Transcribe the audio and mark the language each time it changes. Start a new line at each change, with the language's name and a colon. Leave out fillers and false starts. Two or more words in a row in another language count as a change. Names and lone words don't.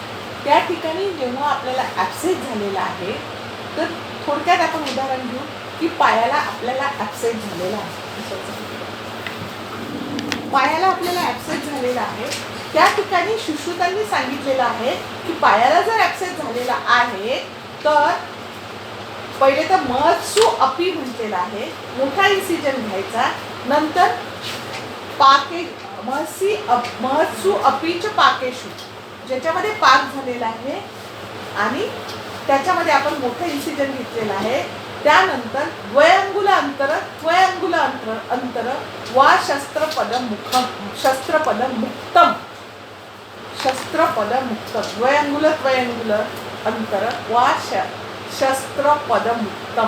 Marathi: त्या ठिकाणी जेव्हा आपल्याला ॲक्सेस झालेला आहे तर थोडक्यात आपण उदाहरण घेऊ की पायाला आपल्याला ॲक्सेस झालेला आहे. पायाला आपल्याला ॲक्सेस झालेला आहे त्या ठिकाणी सुश्रुतांनी सांगितलेलं आहे की पायाला जर ॲक्सेस झालेला आहे तर पहिले तर
Sanskrit: महत्सु अपि
Marathi: म्हटलेला आहे, मोठा इन्सिजन घ्यायचा.
Sanskrit: नंतर महत्सु अपि च पाकेषु,
Marathi: ज्याच्यामध्ये पाक झालेला आहे आणि त्याच्यामध्ये आपण मोठं इन्सिजन घेतलेलं आहे.
Sanskrit: त्यानंतर द्वयंगुल अंतर वा शस्त्रपद मुक्तम. द्वयंगुल अंतर वा शस्त्रपद मुक्तम.